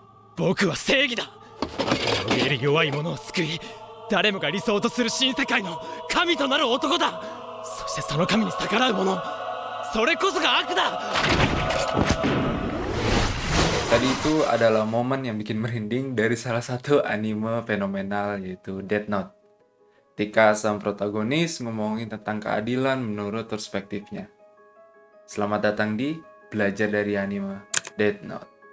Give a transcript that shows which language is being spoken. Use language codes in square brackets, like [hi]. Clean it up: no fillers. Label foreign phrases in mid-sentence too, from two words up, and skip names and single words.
[ja] 僕は正義だ。悪を得る弱い者を救い、誰もが理想とする新世界の神となる男だ。そしてその神に逆らう者、それこそが悪だ。 [id] Tadi itu adalah momen yang bikin merinding dari salah satu anime fenomenal yaitu Death Note. Ketika sang protagonis ngomongin tentang keadilan menurut perspektifnya. Selamat datang di Belajar dari Anime Death Note.